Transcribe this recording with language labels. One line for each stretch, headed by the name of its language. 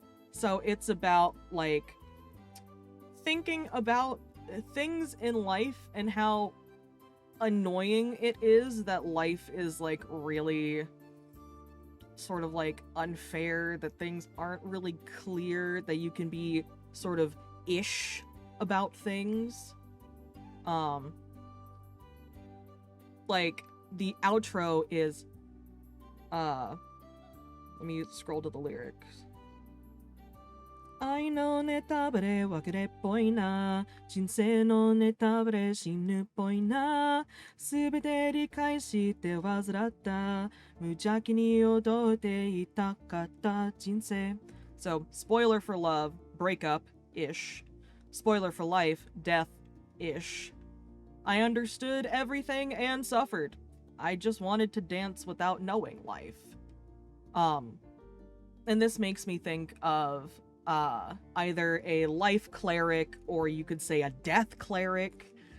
English: So it's about, like, thinking about things in life and how annoying it is that life is like really sort of like unfair, that things aren't really clear, that you can be sort of ish about things. Like the outro is let me scroll to the lyrics.
Japanese: 愛のネタバレ別れっぽいな人生のネタバレ死ぬっぽいなすべて理解して患った無邪気に踊っていたかった人生
English: So, spoiler for love, breakup-ish. Spoiler for life, death-ish. I understood everything and suffered. I just wanted to dance without knowing life. And this makes me think of either a life cleric or you could say a death cleric.